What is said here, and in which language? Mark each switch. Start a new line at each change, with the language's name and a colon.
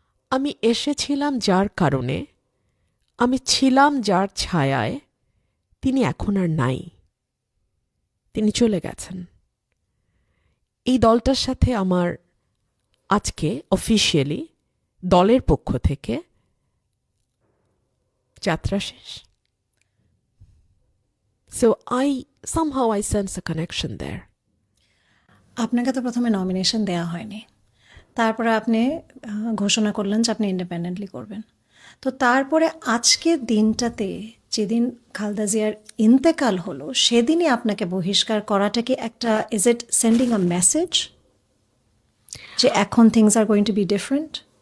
Bangla: আমি এসেছিলাম যার কারণে, আমি ছিলাম যার ছায়ায়, তিনি এখন আর নাই, তিনি চলে গেছেন। এই দলটার সাথে আমার আজকে অফিসিয়ালি দলের পক্ষ থেকে যাত্রা শেষ।
English: So somehow I sense a connection there.
Bangla: আপনাকে তো প্রথমে নমিনেশন দেওয়া হয়নি, তারপরে আপনি ঘোষণা করলেন যে আপনি ইন্ডিপেন্ডেন্টলি করবেন। তো তারপরে আজকের দিনটাতে যেদিন খালেদা জিয়ার ইন্তেকাল হলো, সেদিনই আপনাকে বহিষ্কার করাটা কি একটা,
English: is it sending a message
Bangla: যে এখন
English: Things are going to be different?